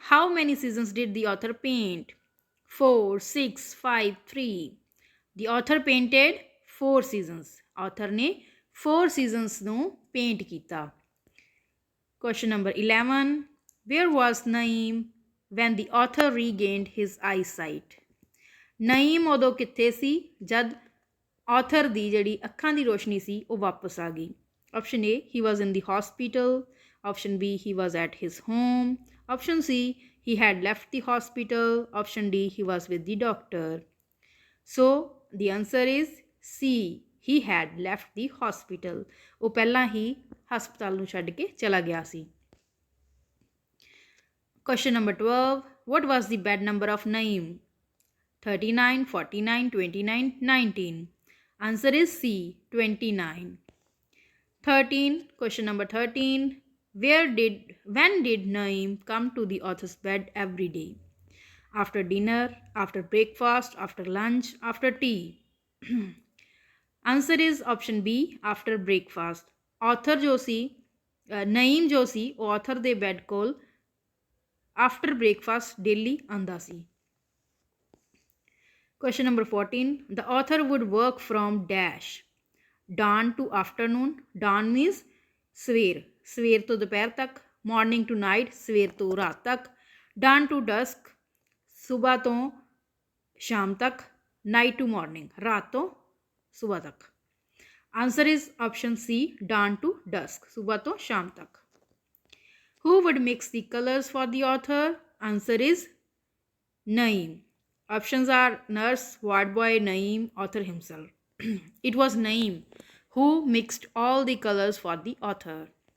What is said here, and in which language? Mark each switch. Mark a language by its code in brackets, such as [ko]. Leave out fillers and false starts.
[en] How many seasons did the author paint? 4, 6, 5, 3. The author painted 4 seasons. [pa] Author ने 4 seasons ਨੂੰ paint ਕੀਤਾ. [en] Question number 11. Where was Naeem when the author regained his eyesight? [pa] Naeem ਉਦੋਂ ਕਿੱਥੇ ਸੀ ਜਦ author ਦੀ ਜਿਹੜੀ ਅੱਖਾਂ ਦੀ ਰੋਸ਼ਨੀ ਸੀ ਉਹ ਵਾਪਸ ਆ ਗਈ। [en] Option A, he was in the hospital. Option B, he was at his home. Option C, he had left the hospital. Option D, he was with the doctor. So the answer is C, he had left the hospital. [pa] ਉਹ ਪਹਿਲਾਂ ਹੀ ਹਸਪਤਾਲ ਨੂੰ ਛੱਡ ਕੇ ਚਲਾ ਗਿਆ ਸੀ। [en] Question number 12. What was the bed number of Naeem? 39, 49, 29, 19. Answer is C, 29. 13. Question number 13. When did Naeem come to the author's bed every day? After dinner, after breakfast, after lunch, after tea. Answer is option B, after breakfast. [pa] Author ਜੋ ਸੀ Naeem ਜੋ ਸੀ ਉਹ author ਦੇ bed ਕੋਲ [en] after breakfast daily [pa] ਆਂਦਾ ਸੀ। [en] Question number 14. The author would work from dash. Dawn to afternoon. Dawn means [pa] ਸਵੇਰ, ਸਵੇਰ ਤੋਂ ਦੁਪਹਿਰ ਤੱਕ। [en] Morning to night, [pa] ਸਵੇਰ ਤੋਂ ਰਾਤ ਤੱਕ। [en] Dawn to dusk, [pa] ਸੁਬਹ ਤੋਂ ਸ਼ਾਮ ਤੱਕ। [en] Night to morning, [pa] ਰਾਤ ਤੋਂ ਸੁਬਹ ਤੱਕ। [en] Answer is option C, dawn to dusk, [pa] ਸੁਬਹ ਤੋਂ ਸ਼ਾਮ ਤੱਕ। [en] Who would mix the colors for the author? Answer is Naeem. Options are nurse, ward boy, Naeem, author himself. It was Naeem who mixed all the colors for the author.